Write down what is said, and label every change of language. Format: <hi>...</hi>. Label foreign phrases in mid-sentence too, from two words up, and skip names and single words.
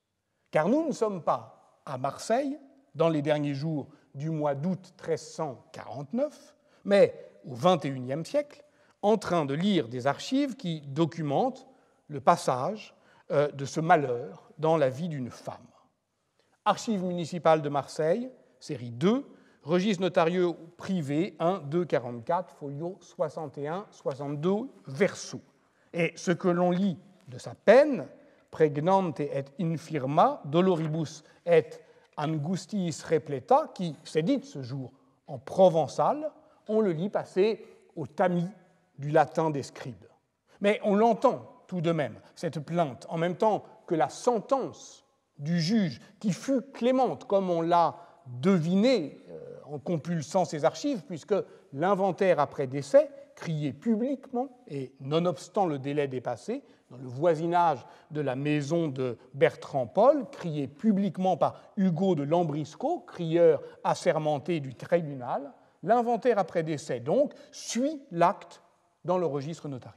<fr>Car nous ne sommes pas à Marseille, dans les derniers jours du mois d'août 1349, mais au XXIe siècle, en train de lire des archives qui documentent le passage de ce malheur dans la vie d'une femme. Archives municipales de Marseille, série 2, registre notarieux privé 1, 2, 44, folio 61, 62, verso. Et ce que l'on lit de sa peine,</fr> <la>pregnante et infirma, doloribus et angustiis repleta,</la> <fr>qui s'est dite ce jour en provençal, on le lit passer au tamis du latin des scribes. Mais on l'entend tout de même, cette plainte, en même temps que la sentence du juge, qui fut clémente, comme on l'a deviné en compulsant ses archives, puisque l'inventaire après décès, crié publiquement, et nonobstant le délai dépassé, dans le voisinage de la maison de Bertrand Paul, crié publiquement par Hugo de Lambrisco, crieur assermenté du tribunal, l'inventaire après décès, donc, suit l'acte dans le registre notarié.</fr>